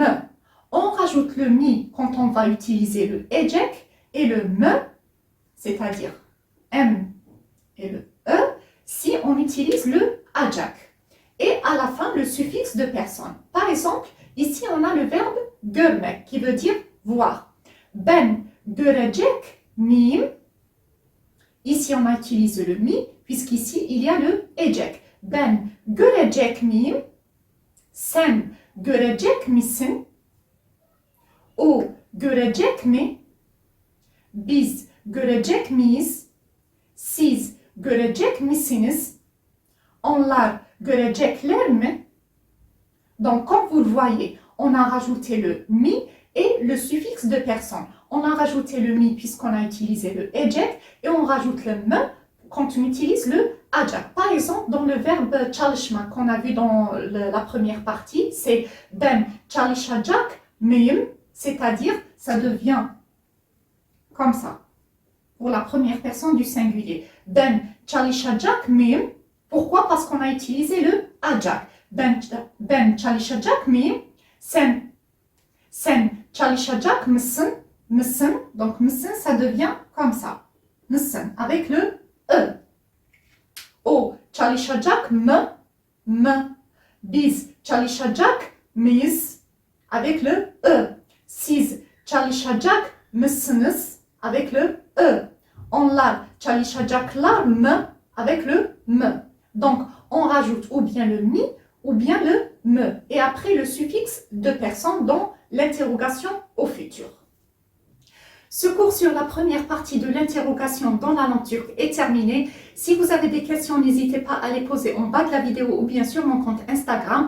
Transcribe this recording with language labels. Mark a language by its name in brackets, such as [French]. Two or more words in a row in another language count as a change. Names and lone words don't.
[French] On rajoute le mi quand on va utiliser le ejek et le me, c'est-à-dire m et le e, si on utilise le ajak. Et à la fin, le suffixe de personne. Par exemple, ici, on a le verbe görmek qui veut dire voir. [Turkish] Ben görecek miyim? [French] Ici, on utilise le mi, puisqu'ici, il y a le ecek. [Turkish] Ben görecek miyim? Sen görecek misin? O görecek mi? Biz görecek miyiz? Siz görecek misiniz? Onlar görecekler mi? [French] Donc, comme vous le voyez, on a rajouté le mi et le suffixe de personne. On a rajouté le mi puisqu'on a utilisé le ecek et on rajoute le me quand on utilise le ajak. Par exemple, dans le verbe çalışmak qu'on a vu dans la première partie, c'est [Turkish] ben çalışacak mıyım, [French] c'est-à-dire ça devient comme ça pour la première personne du singulier. [Turkish] Ben çalışacak mıyım? [French] Pourquoi? Parce qu'on a utilisé le ajak. [Turkish] Ben çalışacak mıyım? Sen çalışacak mısın? Mısın. [French] Donc mısın, ça devient comme ça. [Turkish] Mısın [French] avec le e. [Turkish] O çalışacak mı? Mı. Biz çalışacak mıyız? [French] Avec le e. [Turkish] Siz çalışacak mısınız? [French] Avec le e. [Turkish] Onlar çalışacaklar mı? [French] Avec le me. Donc, on rajoute ou bien le mi ou bien le me. Et après, le suffixe de personne dans l'interrogation au futur. Ce cours sur la première partie de l'interrogation dans la langue turque est terminé. Si vous avez des questions, n'hésitez pas à les poser en bas de la vidéo ou bien sur mon compte Instagram.